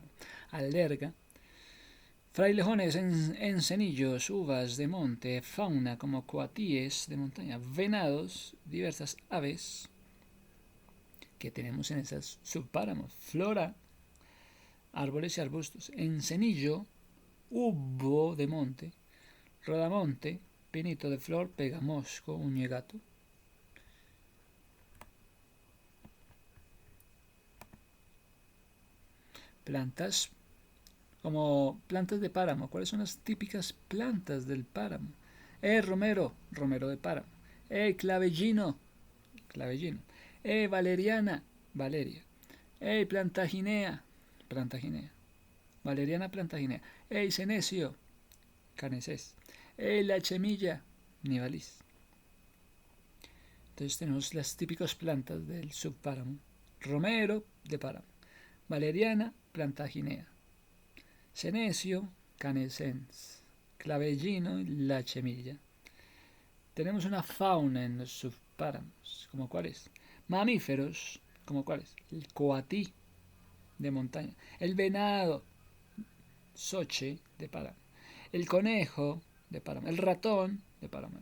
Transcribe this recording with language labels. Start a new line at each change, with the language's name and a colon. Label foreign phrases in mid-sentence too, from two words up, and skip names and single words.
Spanish: Alberga frailejones, encenillos, uvas de monte, fauna como coatíes de montaña, venados, diversas aves que tenemos en esas subpáramos, flora, árboles y arbustos, encenillo, ubo de monte, rodamonte, pinito de flor, pegamosco, uñegato. Plantas como plantas de páramo. ¿Cuáles son las típicas plantas del páramo? Romero, romero de páramo. Clavellino, clavellino. Valeriana, valeria. Plantaginea, plantaginea. Valeriana, plantaginea. Senecio, caneces. La chemilla, nivalis. Entonces tenemos las típicas plantas del subpáramo. Romero de páramo. Valeriana, plantaginea. Senecio, canescens. Clavellino, la chemilla. Tenemos una fauna en los subpáramos, ¿como cuáles? Mamíferos, ¿como cuáles? El coatí de montaña. El venado, soche de páramo. El conejo de páramo. El ratón de páramo.